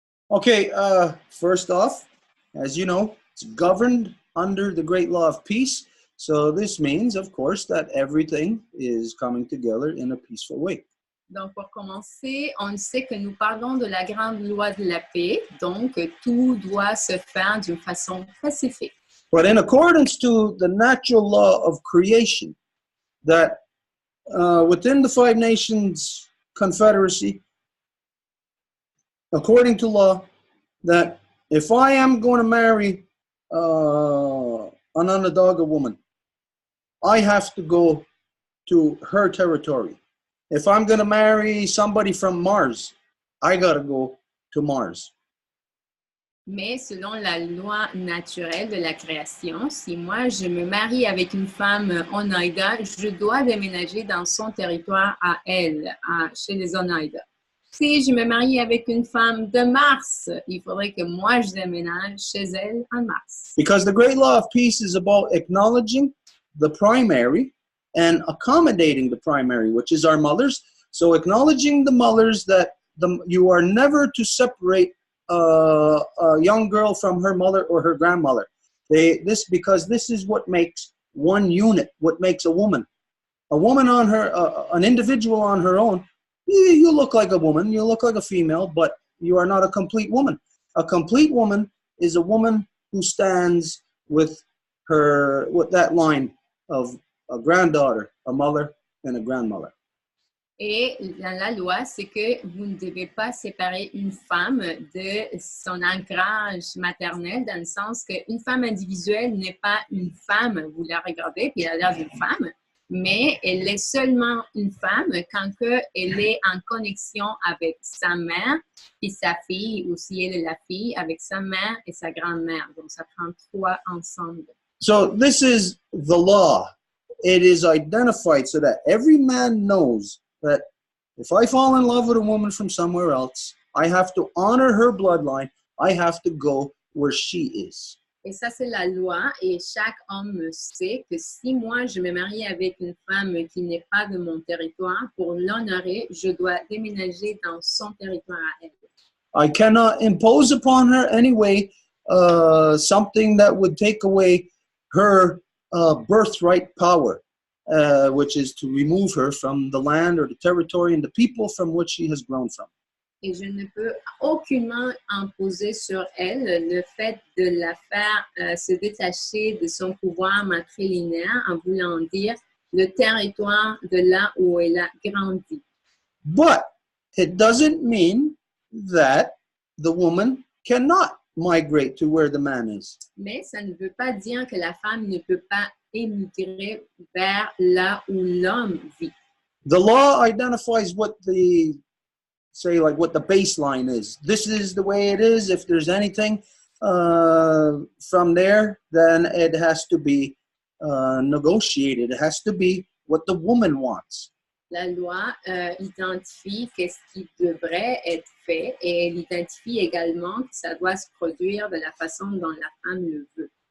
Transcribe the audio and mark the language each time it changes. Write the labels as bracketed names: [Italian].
[English] Okay, first off, as you know, it's governed under the Great Law of Peace. So this means, of course, that everything is coming together in a peaceful way. [French] Donc, pour commencer, on sait que nous parlons de la grande loi de la paix. Donc, tout doit se faire d'une façon pacifique. [English] But in accordance to the natural law of creation, that within the Five Nations Confederacy, according to law, that if I am going to marry an Onondaga woman, I have to go to her territory. If I'm going to marry somebody from Mars, I got to go to Mars. [French] Mais selon la loi naturelle de la création, si moi je me marie avec une femme Oneida, je dois déménager dans son territoire à elle, chez les Oneida. Si je me marie avec une femme de Mars, il faudrait que moi je déménage chez elle en Mars. [English] Because the great law of peace is about acknowledging the primary and accommodating the primary, which is our mothers. So acknowledging the mothers that you are never to separate a young girl from her mother or her grandmother. Because this is what makes one unit, what makes a woman. A woman on her, an individual on her own, you look like a woman, you look like a female, but you are not a complete woman. A complete woman is a woman who stands with that line of a granddaughter, a mother, and a grandmother. [French] Et dans la loi, c'est que vous ne devez pas séparer une femme de son ancrage maternel, dans le sens qu'une femme individuelle n'est pas une femme. Vous la regardez, puis elle a l'air d'une femme, mais elle est seulement une femme quand elle est en connexion avec sa mère et sa fille, ou si elle est la fille, avec sa mère et sa grand-mère. Donc, ça prend trois ensemble. [English] So this is the law. It is identified so that every man knows that if I fall in love with a woman from somewhere else, I have to honor her bloodline. I have to go where she is. [French] Et ça, c'est la loi. Et chaque homme sait que si moi, je me marie avec une femme qui n'est pas de mon territoire, pour l'honorer, je dois déménager dans son territoire à elle. [English] I cannot impose upon her anyway something that would take away her birthright power, which is to remove her from the land or the territory and the people from which she has grown from. [French] Et je ne peux aucunement imposer sur elle le fait de la faire se détacher de son pouvoir matrilinéaire en voulant dire le territoire de là où elle a grandi. [English] But it doesn't mean that the woman cannot migrate to where the man is. [French] Mais ça ne veut pas dire que la femme ne peut pas émigrer vers là où l'homme vit. [English] The law identifies what the what the baseline is. This is the way it is. If there's anything from there, then it has to be negotiated. It has to be what the woman wants. [French] La loi identifie qu'est-ce qui devrait être fait et elle identifie également que ça doit se produire de la façon dont la femme le veut.